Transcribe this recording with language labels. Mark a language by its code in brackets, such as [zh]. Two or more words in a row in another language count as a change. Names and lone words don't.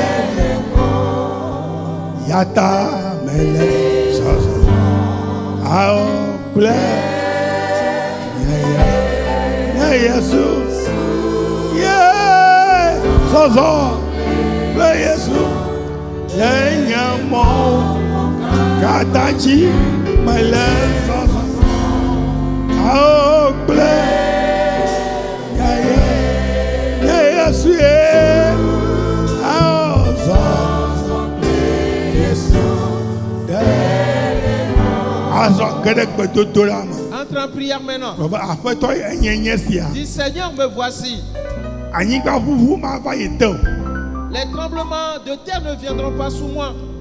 [ee] yata mele zaza aople na Yesu ye zaza ple Yesu le nyamo kataji mele zaza aople Yesu ye [fr] entre en prière maintenant. Dis Seigneur, me voici. Les tremblements de terre ne viendront pas sous moi.